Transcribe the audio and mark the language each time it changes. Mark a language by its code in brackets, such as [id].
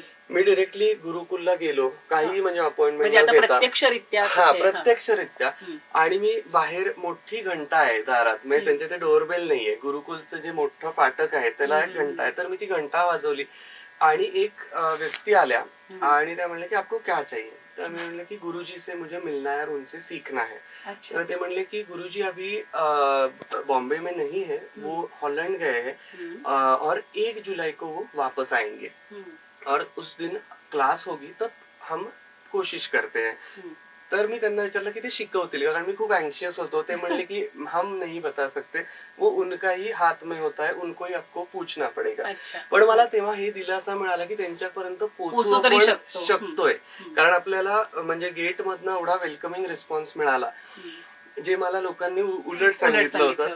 [mr] मी directly गुरुकुलला गेलो, काही म्हणजे अपॉइंटमेंट न घेता. प्रत्यक्षरित्या. आणि मी बाहेर मोठी घंटा आहे दारात, म्हणजे त्यांच्या ते डोरबेल नाहीये, गुरुकुलचं जे मोठं फाटक आहे त्याला एक घंटा आहे. तर मी ती घंटा वाजवली आणि एक व्यक्ती आल्या आणि त्या म्हणले की [hi] आपको क्या चाहिए. [mr] तर मी म्हणलं की [hi] गुरुजी से मुझे मिलना है और उनसे सीखना है. [mr] तर ते म्हणले की [hi] गुरुजी अभी बॉम्बे में नहीं है, वो हॉलैंड गए हैं और 1 जुलाई को वो वापस आएंगे और उस दिन क्लास होगी तब हम कोशिश करते हैं. [mr] तर मी त्यांना विचारलं की ते शिकवतील, कारण मी खूप अँशियस होतो. ते म्हणले की [hi] हम नहीं बता सकते, वो उनका ही हाथ में होता है, उनको ही आपको पूछना पडेगा. [mr] पण मला तेव्हा हे दिलासा मिळाला की त्यांच्यापर्यंत पोहोचू आपण शकतोय. कारण आपल्याला म्हणजे गेट मधनं एवढा वेलकमिंग रिस्पॉन्स मिळाला, जे मला लोकांनी उलट सांगितलं होतं.